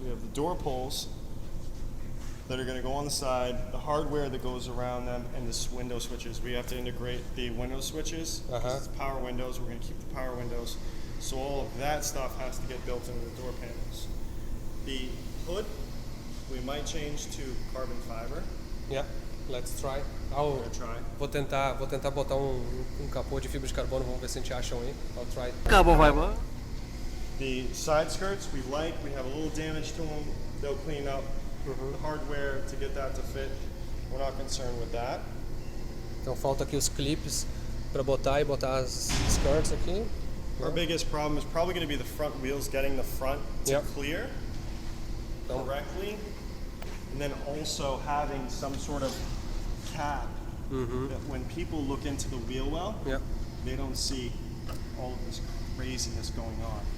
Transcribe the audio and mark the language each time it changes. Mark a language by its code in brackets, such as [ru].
[en] We have the door pulls that are going to go on the side, the hardware that goes around them, and the window switches. We have to integrate the window switches. It's power windows. We're going to keep the power windows. So all of that stuff has to get built into the door panels. The hood, we might change to carbon fiber. Yeah, let's try. We're gonna try. [pt] Vou tentar botar um capô de fibra de carbono, vamos ver se a gente acha um aí. [en] I'll try. The side skirts we have a little damage to them. They'll clean up the hardware to get that to fit. We're not concerned with that. [pt] Então falta aqui os clips para botar as skirts aqui. [en] Our biggest problem is probably going to be the front wheels, getting the front to clear correctly, and then also having some sort of cap that when people look into the wheel well, they don't see all of this craziness going on.